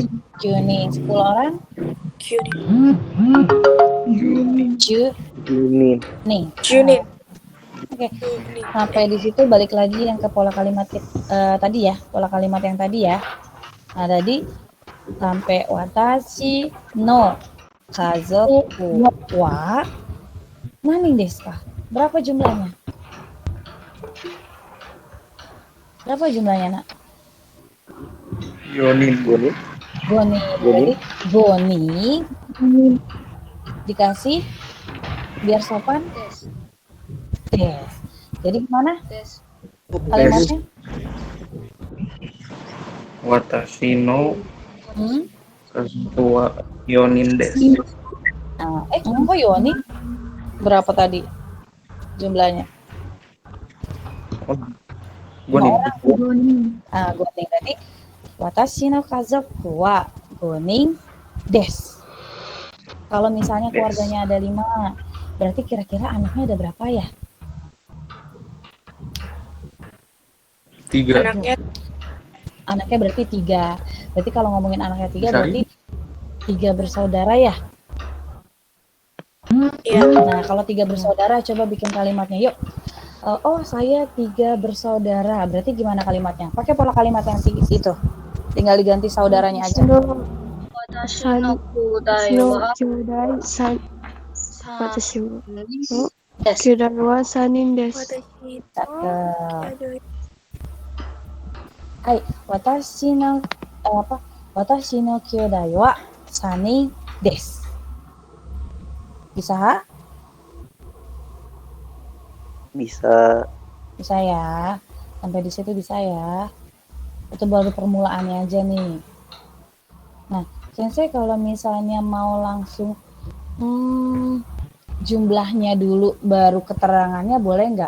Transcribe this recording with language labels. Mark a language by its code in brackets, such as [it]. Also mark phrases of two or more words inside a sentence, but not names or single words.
[id] 10 orang Juni. Oke. Sampai di situ balik lagi yang ke pola kalimat tadi ya, yang tadi ya. Nah, tadi sampai [ja] 私の家族は何ですか? [id] Berapa jumlahnya? Nak? [ja] Yonin. Goni. [id] Jadi Goni dikasih biar sopan. Des. Jadi gimana? Kalimatnya? [ja] 私のカズオ四人です. [id] Nah, kenapa Yoni? Berapa tadi jumlahnya? [ja] Oh, Gonin. [id] Goning berarti [ja] 私の家族は五人です. [id] Kalau misalnya keluarganya ada 5, berarti kira-kira anaknya ada berapa ya? 3. Anaknya berarti 3. Berarti kalau ngomongin anaknya 3 Bisa berarti 3 bersaudara ya? Iya. Nah, kalau 3 bersaudara, coba bikin kalimatnya yuk. Oh, saya 3 bersaudara. Berarti gimana kalimatnya? Pakai pola kalimat yang itu. Tinggal diganti saudaranya aja. [ja] 私の兄弟は私の Yes. 兄弟は3人です。 [id] Cakep. [ja] はい、私の私の兄弟は3人です. [id] Bisa? Bisa. Bisa ya. Sampai di situ bisa ya. Itu baru permulaannya aja nih. Nah, Sensei kalau misalnya mau langsung jumlahnya dulu baru keterangannya boleh nggak?